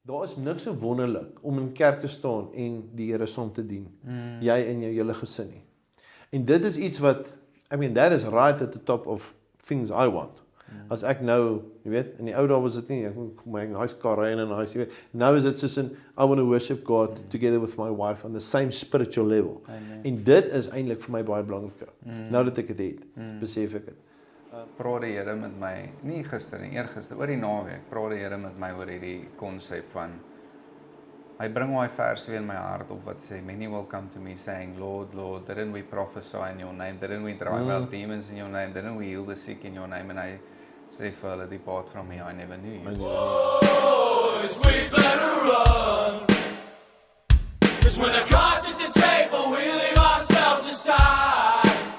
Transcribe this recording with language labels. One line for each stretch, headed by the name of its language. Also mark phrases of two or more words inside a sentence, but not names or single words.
Afrikaans: daar is niks so wonderlik om in kerk te staan en die Here saam te dien. Jy en jou hele gesin nie. En dit is iets wat,
English: that is right at the top of things I want.
Afrikaans: As ek nou, jy weet, in die ou dae was dit nie, ek moet my huis kar ry en in huis, jy weet, nou is dit soos in,
English: I want to worship God together with my wife on the same spiritual level.
Afrikaans: En dit is eintlik vir my baie belangrik. Nou dat ek dit het, besef ek dit. Praat die Here met my, nie gister nie, eergister, oor die naweek, praat die Here met my oor hierdie konsep van, hy bring my vers weer in my hart op wat sê,
English: many will come to me saying, Lord, Lord, didn't we prophesy in your name, didn't we drive out demons in your name, didn't we heal the sick in your name, and
Afrikaans: hy sê vir hulle,
English: depart from me, I never knew you. Boys, we better run, 'cause when the cards at the table, we leave ourselves aside.